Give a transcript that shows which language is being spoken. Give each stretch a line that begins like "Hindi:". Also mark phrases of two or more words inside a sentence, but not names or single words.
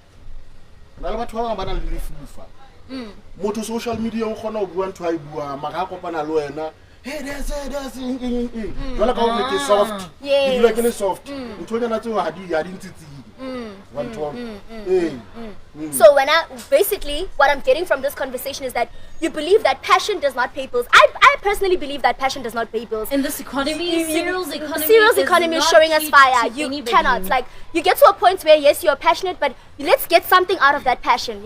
Southern Sotho: na le batho ba bana le lefufa motho
English: social media
Southern Sotho: o kgona ho bua ntho a e bua mara a kopana le wena
English: hey that's
Southern Sotho: jwale ka o le ke soft Yes. ke dula ke le soft ntho nyana tseo ha di ntshitsing
English: one talk So basically what I'm getting from this conversation is that you believe that passion does not pay bills. I personally believe that passion does not pay bills. In this economy, cereals economy, Serials does economy is not showing us treat fire. You anybody. cannot. Like, you get to a point where, yes, you're passionate, but let's get something out of that passion.